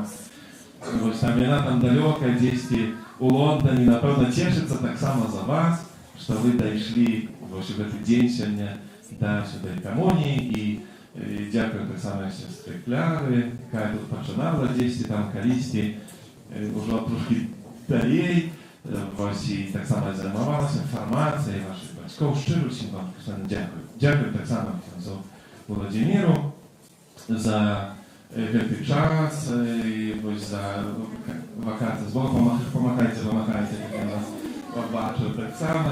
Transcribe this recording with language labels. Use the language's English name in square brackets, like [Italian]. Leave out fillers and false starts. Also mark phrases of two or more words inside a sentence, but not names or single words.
[Belarusian] Вось там яна там далёка, дзесьці у Лондоне, напэўна, цешыцца таксама за вас, што вы дайшлі вось у гэты дзень сёння да сюдай камуніі. І дзякую таксама сестры Кляры, якая тут пачынала дзесьці там калісьці, ужо трошкі далей, [Ukrainian] Ось так само займалася інформацією ваших батьків. Щиро всім вам дякую. Дякую так само князю Володимиру за [Belarusian] гэты час, [Ukrainian] ось за вакацію з Богом. Помагайте, як я вас побачив так само.